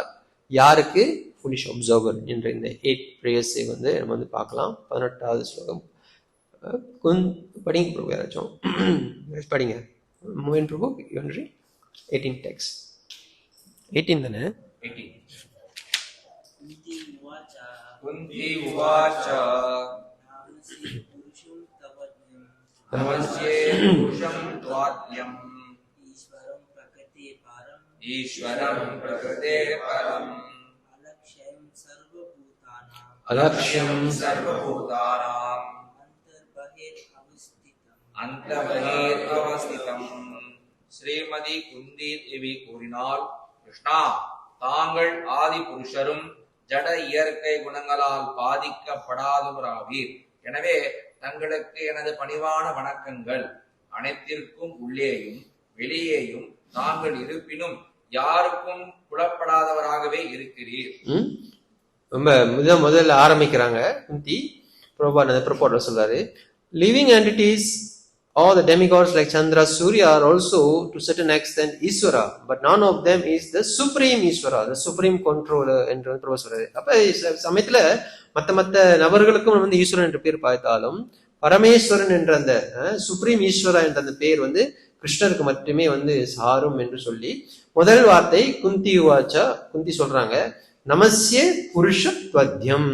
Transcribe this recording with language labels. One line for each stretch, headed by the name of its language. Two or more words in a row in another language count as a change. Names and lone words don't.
Tamil: யாருக்கு?
English: foolish observer
Tamil: என்ற இந்த 8 பிரேயர்ஸை வந்து நம்ம வந்து பார்க்கலாம். 18வது ஸ்லோகம் படிங்க பிரபு, யாராச்சும் படிங்க. மோகன் பிரபு, 18 டெக்ஸ்ட் 18 தானே? 18.
Sanskrit: कुन्ती उवाच नमस्ये पुरुषं त्वाद्यम् ईश्वरं प्रकृते परम् अलक्ष्यं सर्वभूतानाम् अन्तर्बहिरवस्थितम्.
Tamil: श्रीमதி குந்தி தேவி கூறினாள், கிருஷ்ணா, தாங்கள் ஆதி புருஷரும் ஜட இயற்கை குணங்களால் பாதிக்கப்படாதவராவீர். எனவே தங்களுக்கு எனது பணிவான வணக்கங்கள். அனைத்திற்கும் உள்ளேயும் வெளியேயும் தாங்கள் இருப்பினும் யாருக்கும் புலப்படாதவராகவே இருக்கிறீர். ரொம்ப முதல்ல ஆரம்பிக்கிறாங்க குந்தி. பிரபுபாத சொல்றாரு,
English: living entities all the demigods like Chandra, Surya are also to certain extent Ishvara, but none of them is the supreme Ishvara, the supreme controller
Tamil: என்று பிரபு சொல்றாரு. அப்ப சமயத்துல மத்த நபர்களுக்கும் வந்து ஈஸ்வரன் என்ற பேர் பார்த்தாலும் பரமேஸ்வரன் என்ற அந்த சுப்ரீம் ஈஸ்வரா என்ற அந்த பேர் வந்து கிருஷ்ணருக்கு மட்டுமே வந்து சாரும் என்று சொல்லி முதல் வார்த்தை குந்தி உவாச்சா, குந்தி சொல்றாங்க
Sanskrit: नमस्ये पुरुषत्वाद्यम्.